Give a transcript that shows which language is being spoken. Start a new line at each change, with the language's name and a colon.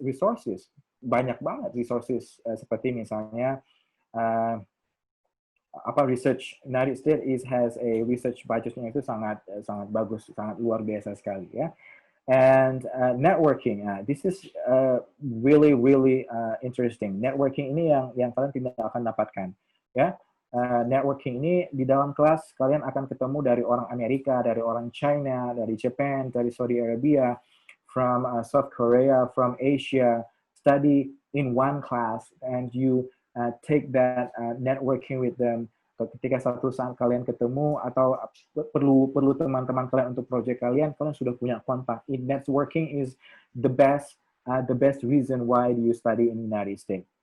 Indonesian: Resources, banyak banget resources seperti misalnya research
English: United States has a research
Indonesian: budgetnya itu sangat sangat bagus, sangat luar biasa sekali ya.
English: And networking, this is really really interesting.
Indonesian: Networking ini yang kalian tidak akan dapatkan, ya. Networking ini di dalam kelas kalian akan ketemu dari orang Amerika, dari orang China, dari Japan, dari Saudi Arabia,
English: from South Korea, from Asia, study in one class, and you take that networking with them.
Indonesian: Ketika satu saat kalian ketemu atau perlu teman-teman kalian untuk proyek kalian sudah punya kontak.
English: Networking is the best reason why you study in United States.